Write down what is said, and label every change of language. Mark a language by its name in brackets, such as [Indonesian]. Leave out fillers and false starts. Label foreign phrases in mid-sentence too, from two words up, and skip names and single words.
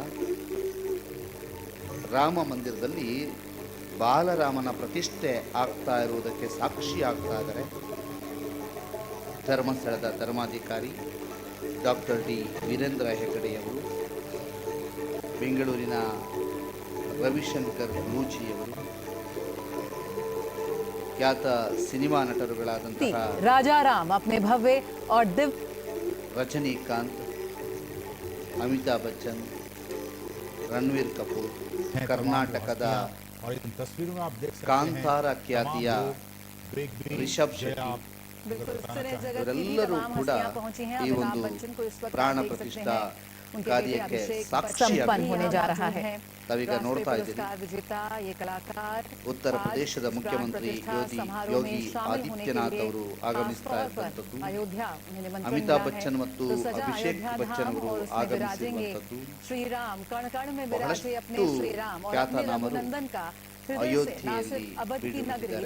[Kannada] ರಾಮ ಮಂದಿರದಲ್ಲಿ ಬಾಲರಾಮನ ಪ್ರತಿಷ್ಠೆ ಆಗ್ತಾ ಇರುವುದಕ್ಕೆ ಸಾಕ್ಷಿ ಆಗ್ತಾ ಇದ್ದಾರೆ. ಧರ್ಮಸ್ಥಳದ ಧರ್ಮಾಧಿಕಾರಿ ಡಾಕ್ಟರ್ ಡಿ ವೀರೇಂದ್ರ ಹೆಗಡೆಯವರು, ಬೆಂಗಳೂರಿನ ರವಿಶಂಕರ್ ಗುರೂಜಿಯವರು, ಖ್ಯಾತ ಸಿನಿಮಾ ನಟರುಗಳಾದಂತಹ [Hindi] राजा राम अपने भव्य और दिव्य [Kannada] ರಜನಿಕಾಂತ್, ಅಮಿತಾಬ್ ಬಚ್ಚನ್, ರಣವೀರ್ ಕಪೂರ್, ಕರ್ನಾಟಕದ [Hindi] और इन तस्वीरों में आप देख सकते हैं [Kannada] ಕಾಂತಾರ ಖ್ಯಾತಿಯ ರಿಷಬ್ ಶೆಟ್ಟಿ ಇವರೆಲ್ಲರೂ ಕೂಡ ಈ ಒಂದು ಪ್ರಾಣ ಪ್ರತಿಷ್ಠಾ ಕಾರ್ಯಕ್ಕೆ [Hindi] संपन्न होने जा रहा है। [Kannada] ತಾವೀಗ ನೋಡ್ತಾ ಇದ್ದೀರಿ ಉತ್ತರ ಪ್ರದೇಶದ ಮುಖ್ಯಮಂತ್ರಿ ಯೋಗಿ ಆದಿತ್ಯನಾಥ್ ಅವರು ಆಗಮಿಸ್ತಾ ಇರುವಂತದ್ದು, ಅಮಿತಾಬ್ ಬಚ್ಚನ್ ಮತ್ತು ಅಭಿಷೇಕ್ ಬಚ್ಚನ್ ಅವರು ಆಗಮಿಸಿರುವಂತದ್ದು, ಬಹಳಷ್ಟು ಖ್ಯಾತನಾಮರು ಅಯೋಧ್ಯೆಯಲ್ಲಿ ಬೀಡುಬಿಟ್ಟಿದ್ದಾರೆ.